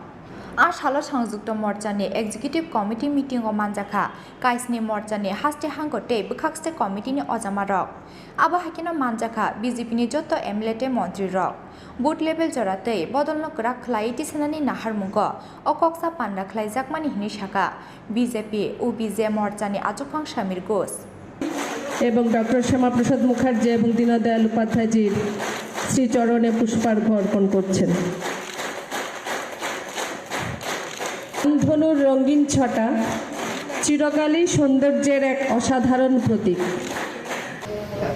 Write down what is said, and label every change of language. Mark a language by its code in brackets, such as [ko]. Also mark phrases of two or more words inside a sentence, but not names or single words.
[trp] Ashalo Shangzukto Morchane [en] Executive Committee Meeting [trp] o Manjaka, Kaisne Morchane Haste Hangote, Bukakste Committee ni Ojamarok, Abahakino Manjaka, BJP ni Joto Emlete Montri Rock, [en] Boot Level [trp] Jorate, Bodolno Krak Klaiti Senani Nahar Mungo, Okoksa Panda Klaizakmani Hinishaka, BJP, UBJ Morchane Ajokang Shamir Ghosh. [bn] এবং ডক্টর শ্যামাপ্রসাদ মুখার্জি এবং দীনদয়াল উপাধ্যায়জির শ্রীচরণে পুষ্পার্ঘ্য অর্পণ করছেন। ধনুর রঙিন ছটা চিরকালই সৌন্দর্যের এক অসাধারণ প্রতীক।